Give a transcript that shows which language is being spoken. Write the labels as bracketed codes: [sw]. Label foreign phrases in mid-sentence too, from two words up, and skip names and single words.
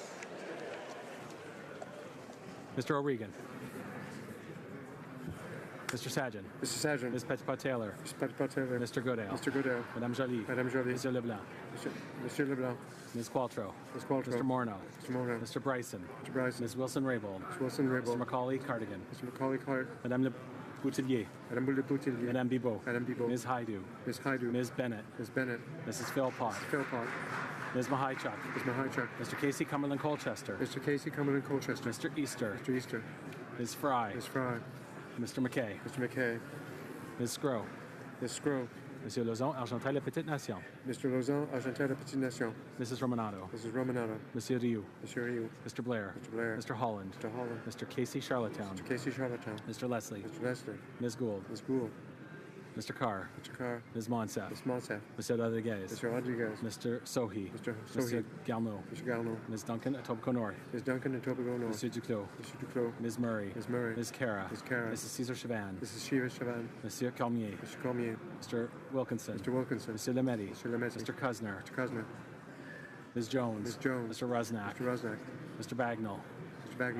[en] Mr. O'Regan. Mr. Sajan. Mr. Sajan. Ms. Petitpas-Taylor. Mr. Petitpas-Taylor. Mr. Goodale. Mr. Goodale. Madame Joly. Madame Joly. Monsieur Leblanc. Monsieur Leblanc. Ms. Qualtrough. Ms. Qualtrough. Mr. Morneau. Mr. Morneau. Mr. Bryson. Mr. Bryson. Ms. Wilson-Raybould. Ms. Wilson-Raybould. Mr. Macaulay Cardigan. Mr. Macaulay Card. Madame Le Boutillier. Madame Le Boutillier. Madame Bibot. Madame Bibot. Ms. Haidu. Ms. Haidu. Ms. Bennett. Ms. Bennett. Mrs. Philpott. Philpott. Ms. Mahichuk. Ms. Mahichuk. Mr. Casey Cumberland Colchester. Mr. Casey Cumberland Colchester. Mr. Easter. Mr. Easter. Ms. Fry. Ms. Fry. Mr. McKay. Mr. McKay. Ms. Scrow. Ms. Scrow. Monsieur Lauzon, Argenteuil, La Petite Nation. Mr. Lauzon, Argenteuil, La Petite Nation. Mrs. Romanato. Mrs. Romanato. Monsieur Rioux. Monsieur Rioux. Mr. Blair. Mr. Blair. Mr. Holland. Mr. Holland. Mr. Casey Charlottetown. Mr. Casey Charlottetown. Mr. Leslie. Mr. Leslie. Ms. Gould. Ms. Gould. Mr. Carr. Mr. Carr. Ms. Monsef. Ms. Monsef. Mr. Rodriguez. Mr. Rodriguez. Mr. Sohi. Mr. Sohi. Mr. Garneau. Mr. Garneau. Ms. Duncan, Etobicoke North. Ms. Duncan, Etobicoke North. Monsieur Duclos. Mr. Duclos. Ms. Murray. Ms. Murray. Ms. Cara. Ms. Cara. Mrs. Caesar Chavan. Mrs. Shiva Chavan. Monsieur Cormier. Mr. Cormier. Mr. Wilkinson. Mr. Wilkinson. Monsieur Lemaitre. Mr. Lemaitre. Mr. Kuzner. Mr. Kuzner. Ms. Jones. Ms. Jones. Mr. Rusnak. Mr. Rusnak. Mr. Bagnall. Mr.